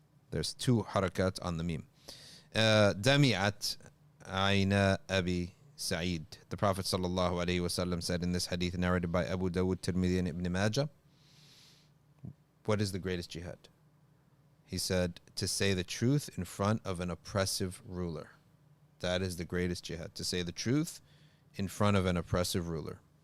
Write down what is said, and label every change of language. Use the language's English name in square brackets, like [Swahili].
[English] There's two harakat on the meme. [Arabic] دمعت عينا أبي Sa'id. [English] The Prophet sallallahu alaihi wasallam said in this hadith narrated by Abu Dawud, Tirmidhi, and Ibn Majah, what is the greatest jihad? He said, to say the truth in front of an oppressive ruler. That is the greatest jihad. To say the truth in front of an oppressive ruler.